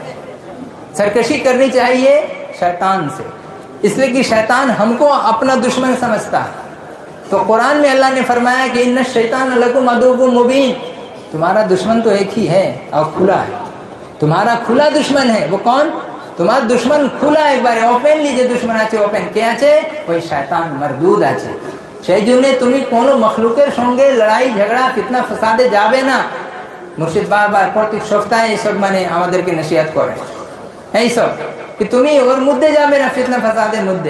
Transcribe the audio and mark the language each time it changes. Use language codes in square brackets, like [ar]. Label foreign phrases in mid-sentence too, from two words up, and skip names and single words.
[ur] سرکشی کرنی چاہیے شیطان سے، اس لیے کہ شیطان ہم کو اپنا دشمن سمجھتا ہے. تو قرآن میں اللہ نے فرمایا کہ [ar] ان الشیطان لکم عدو مبین، [ur] تمہارا دشمن تو ایک ہی ہے اور کھلا ہے. تمہارا کھلا دشمن ہے. وہ کون؟ [bn] তোমার দুশ্মন খোলা একবারে ওপেনলি যে দুশ্মন আছে, ওপেন কে আছে? ওই শয়তান মরদুদ আছে. সেই জন্য তুমি কোনো মখলুকের সঙ্গে লড়াই ঝগড়া ফিতনা ফাসাদে যাবে না. মুর্শিদ বারবার প্রত্যেক সপ্তাহে এইসব মানে আমাদেরকে নসিহত করে এইসব कि তুমি ওর মধ্যে যাবে না, ফিতনা ফাসাদের মধ্যে.